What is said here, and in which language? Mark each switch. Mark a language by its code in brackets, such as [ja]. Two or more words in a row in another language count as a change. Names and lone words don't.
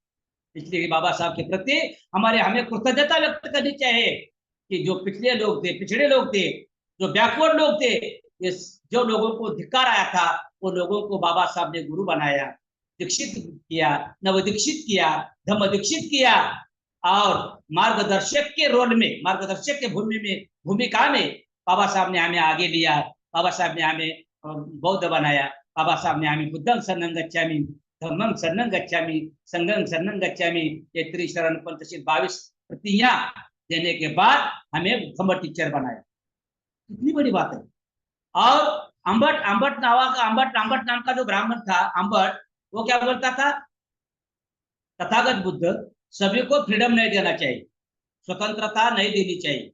[hi] इसलिए बाबा साहब के प्रति हमें कृतज्ञता व्यक्त करनी चाहिए कि जो पिछले लोग थे, पिछड़े लोग थे, जो बैकवर्ड लोग थे, ये जो लोगों को धिक्कार आया था, वो लोगों को बाबा साहब ने गुरु बनाया, दीक्षित किया, नवदीक्षित किया, धम्म दीक्षित किया। और मार्गदर्शक के रोल में, मार्गदर्शक के भूमिका में बाबा साहब ने हमें आगे लिया। बाबा साहब ने हमें बौद्ध बनाया, बाबा साहब ने हमें [pi] बुद्धं शरणं गच्छामि, धम्मं शरणं गच्छामि, [hi] संघं शरणं गच्छामि, ये त्रिशरण पंचशील 22 प्रतिज्ञा देने के बाद हमें धम्म टीचर बनाया। कितनी बड़ी बात है। और अंबट नाम का जो ब्राह्मण था अंबट, वो क्या बोलता था? तथागत बुद्ध सभी को फ्रीडम नहीं देना चाहिए, स्वतंत्रता नहीं देनी चाहिए।